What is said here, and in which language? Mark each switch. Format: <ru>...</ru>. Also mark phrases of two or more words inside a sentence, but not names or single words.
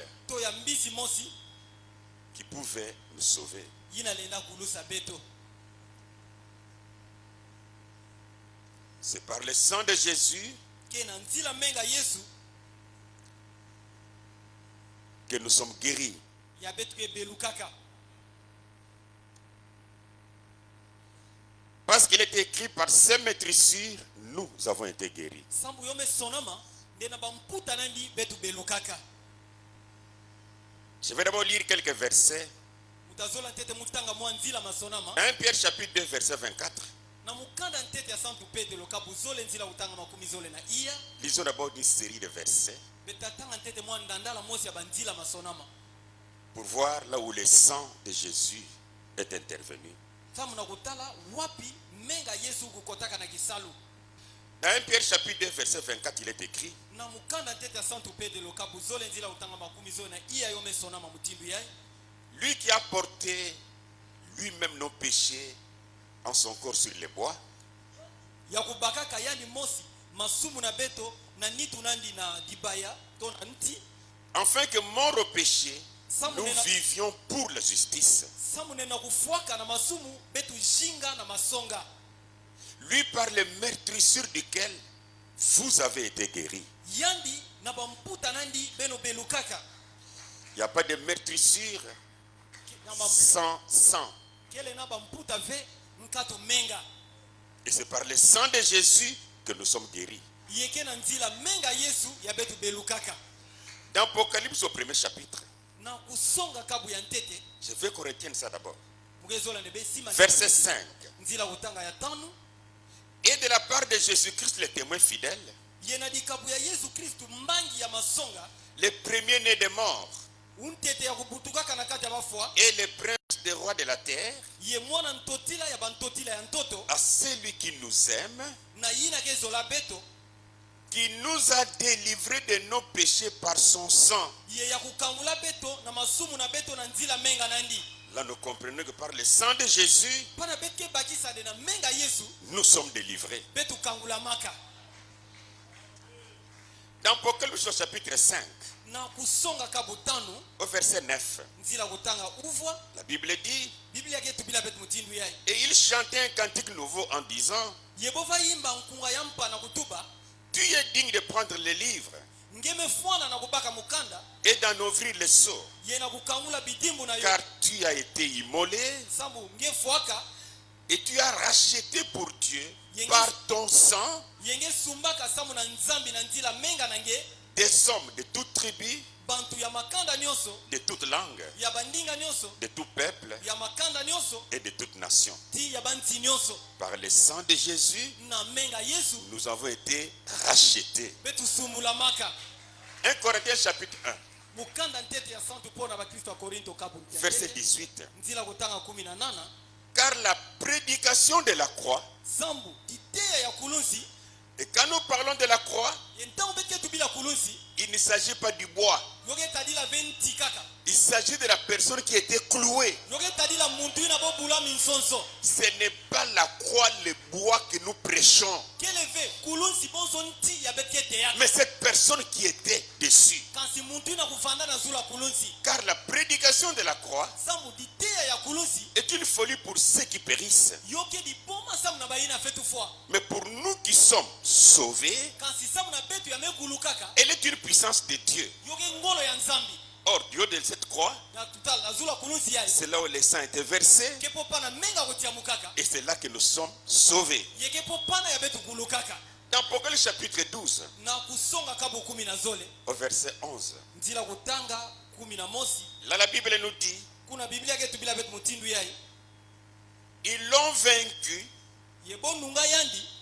<ktu>to ya mbisi mosi</ktu> <fr>qui pouvait nous sauver.</fr> <ktu>yina lenda kulusa beto.</ktu> <fr>C'est par le sang de Jésus</fr> <ktu>Kena nzila menga Yesu</ktu> <fr>que nous sommes guéris.</fr> <ktu>ya betu ke belukaka.</ktu> <fr>Parce qu'il est écrit par ses maîtrissures, nous avons été guéris.</fr> <ktu>Sambu yome sonama ndena bamputa nandi betu belukaka.</ktu> <fr>Je vais d'abord lire quelques versets.</fr> <ktu>Mutazola ntete mutanga mwa nzila masonama</ktu> <fr>1 Pierre chapitre 2 verset 24.</fr> <ktu>na mukanda ntete ya santu Pedro kabu zole nzila utanga makumi zole na iya</ktu> <fr>Lisons d'abord une série de versets</fr> <ktu>betatanga ntete mwa ndandala mosi ya banzila masonama</ktu> <fr>pour voir là où le sang de Jésus est intervenu.</fr> <ktu>tamu na kutala wapi menga Yesu kukotaka na kisalu.</ktu> <fr>Dans 1 Pierre chapitre 2 verset 24, il est écrit:</fr> <ktu>Na mukanda ntete ya santu Pedro kabu zole nzila utanga makumi zole na iya yome sonama mutindu yai</ktu> <fr>lui qui a porté lui-même nos péchés en son corps sur les bois,</fr> <ktu>ya kubakaka yani mosi masumu na beto na nitu nandi na dibaya to na nti</ktu> <fr>afin que mort au péché, nous</fr> <ktu>Samunena-</ktu> <fr>vivions pour la justice.</fr> <ktu>samune na kufuaka na masumu betu jinga na masonga</ktu> <fr>Lui par les meurtrissures duquel vous avez été guéris.</fr> <ktu>yandi na bamputa nandi beno belukaka</ktu> <fr>Il n'y a pas de meurtrissure</fr> <ktu>na</ktu> <fr>sans sang.</fr> <ktu>kele na bamputa ve nkato menga</ktu> <fr>Et c'est par le sang de Jésus que nous sommes guéris.</fr> <ktu>yeke na nzila menga Yesu ya betu belukaka.</ktu> <fr>Dans Apocalypse au premier chapitre,</fr> <ktu>Na kusonga kabu ya ntete</ktu> <fr>je veux qu'on retienne ça d'abord.</fr> <ktu>mugezola nebe sima</ktu> <fr>Verset 5.</fr> <ktu>nzila utanga ya tanu</ktu> <fr>Et de la part de de Jésus-Christ, les témoins fidèles,</fr> <ktu>ye na likabu ya Yesu Kristu mbangi ya masonga</ktu> <fr>les premiers-nés des morts</fr> <ktu>untete ya kubutukaka na kati ya bafwa</ktu> <fr>et les princes des rois de la terre,</fr> <ktu>ye mwana ntotila ya bantotila ya ntoto</ktu> <fr>à celui qui nous aime,</fr> <ktu>na yina ke zola beto</ktu> <fr>qui nous a délivrés de nos péchés par son sang.</fr> <ktu>ye ya kukangula beto na masumu na beto na nzila menga nandi.</ktu> <fr>Là, nous comprenons que par le sang de Jésus,</fr> <ktu>Pana betke bakisa de na menga Yesu</ktu> <fr>nous sommes délivrés.</fr> <ktu>betu kangula maka.</ktu> <fr>Dans Apocalypse chapitre 5,</fr> <ktu>Na kusonga kabutano</ktu> <fr>au verset 9,</fr> <ktu>nzila kutanga uvwa</ktu> <fr>la Bible dit,</fr> <ktu>Biblia ke tubila betu mutindu yai.</ktu> <fr>et il chantait un cantique nouveau en disant,</fr> <ktu>Yebova yimba nkunga yampa na kutuba</ktu> <fr>tu es digne de prendre le livre</fr> <ktu>ngeme fwana na kubaka mukanda</ktu> <fr>et d'en ouvrir les seaux,</fr> <ktu>ye na kukangula bidimbu na yo</ktu> <fr>car tu as été immolé</fr> <ktu>sambu nge fwaka</ktu> <fr>et tu as racheté pour Dieu</fr> <ktu>Yengi-</ktu> <fr>par ton sang</fr> <ktu>yenge sumbaka samu na nzambi na nzila menga na nge</ktu> <fr>des hommes de toute tribu,</fr> <ktu>bantu ya makanda nyonso</ktu> <fr>de toute langue,</fr> <ktu>ya bandinga nyonso</ktu> <fr>de tout peuple</fr> <ktu>ya makanda nyonso</ktu> <fr>et de toute nation.</fr> <ktu>ti ya banti nyonso</ktu> <fr>Par le sang de Jésus,</fr> <ktu>na menga Yesu</ktu> <fr>nous avons été rachetés.</fr> <ktu>betu sumbula maka.</ktu> <fr>1 Corinthiens chapitre 1,</fr> <ktu>Mukanda ntete ya santu pona ba Kristo wa Korinto kabu</ktu> <fr>verset 18.</fr> <ktu>nzila kutanga 18</ktu> <fr>Car la prédication de la croix,</fr> <ktu>sambu iteya ya kulunsi</ktu> <fr>et quand nous parlons de la croix,</fr> <ktu>yentango betke tubila kulunsi</ktu> <fr>il ne s'agit pas du bois.</fr> <ktu>yoke tadila venti kaka</ktu> <fr>Il s'agit de la personne qui a été clouée.</fr> <ktu>yoke tadila muntu ina bobula minsonso</ktu> <fr>Ce n'est pas la croix, le bois que nous prêchons,</fr> <ktu>keleve kulunsi bonso nti ya betke teya</ktu> <fr>mais cette personne qui était dessus.</fr> <ktu>kansi muntu ina kufanda na zula kulunsi</ktu> <fr>Car la prédication de la croix</fr> <ktu>sambu diteya ya kulunsi</ktu> <fr>est une folie pour ceux qui périssent.</fr> <ktu>yoke di boma samu na bayina fetu fwa</ktu> <fr>Mais pour nous qui sommes sauvés,</fr> <ktu>kansi samu na betu ya megulu kaka</ktu> <fr>elle est une puissance de Dieu.</fr> <ktu>yoke ngolo ya nzambi</ktu> <fr>Or, du haut de cette croix,</fr> <ktu>na tutala na zula kulunsi yai</ktu> <fr>c'est là où le sang était versé.</fr> <ktu>kepo pana menga kotia mukaka</ktu> <fr>Et c'est là que nous sommes sauvés.</fr> <ktu>yeke po pana ya betu gulu kaka</ktu> <fr>Dans Apocalypse chapitre 12,</fr> <ktu>na kusonga kabu 10 na zole</ktu> <fr>au verset 11,</fr> <ktu>nzila kutanga 11</ktu> <fr>là la Bible nous dit,</fr> <ktu>kuna biblia ketu bila betu mutindu yai</ktu> <fr>ils l'ont vaincu</fr> <ktu>ye bonunga yandi</ktu>